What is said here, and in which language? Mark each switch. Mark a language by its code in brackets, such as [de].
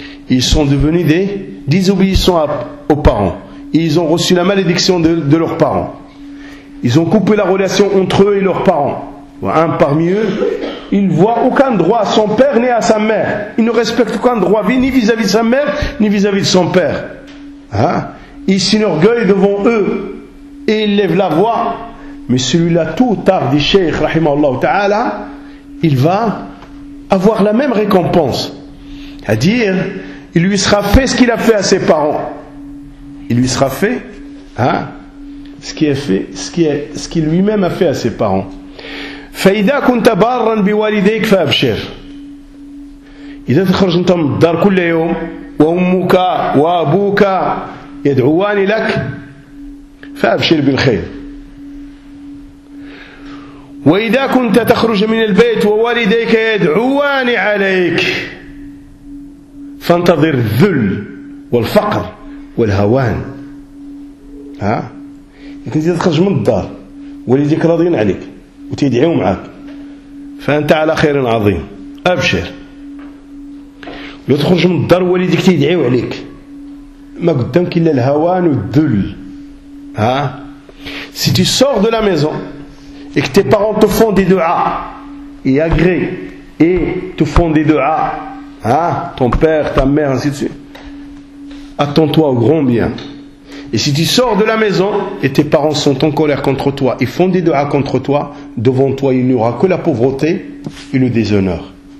[fr] ils sont devenus des désobéissants aux parents et ils ont reçu la malédiction de leurs parents ils ont coupé la relation entre eux et leurs parents un parmi eux il ne voit aucun droit à son père ni à sa mère il ne respecte aucun droit ni vis-à-vis de sa mère ni vis-à-vis de son père il s'enorgueille devant eux et il lève la voix. Mais celui-là, tout tard, dit Cheikh, [ar] rahimahullah ta'ala, [fr] il va avoir la même récompense. C'est-à-dire, il lui sera fait ce qu'il a fait à ses parents. Il lui sera fait, hein, ce qui est fait, ce qu'il lui-même a fait à ses parents. [ar] فإذا كنت بارا بوالديك فأبشر. إذا تخرج أنت من الدار كل يوم وأمك وأبوك يدعوان لك فأبشر بالخير. وإذا كنت تخرج من البيت ووالديك يدعوان عليك فانتظر الذل والفقر والهوان. ها يمكن تخرج من الدار والديك راضين عليك وتدعيهم معك فأنت على خير عظيم أبشر. لو تخرج من الدار والديك تدعيه عليك ما قدامك إلا الهوان والذل. [fr] ها si tu sors de la maison et que tes parents te font des doigts et agréent et te font des doigts, hein, ton père, ta mère, ainsi de suite, attends-toi au grand bien. Et si tu sors de la maison et tes parents sont en colère contre toi, ils font des doigts contre toi, devant toi il n'y aura que la pauvreté et le déshonneur.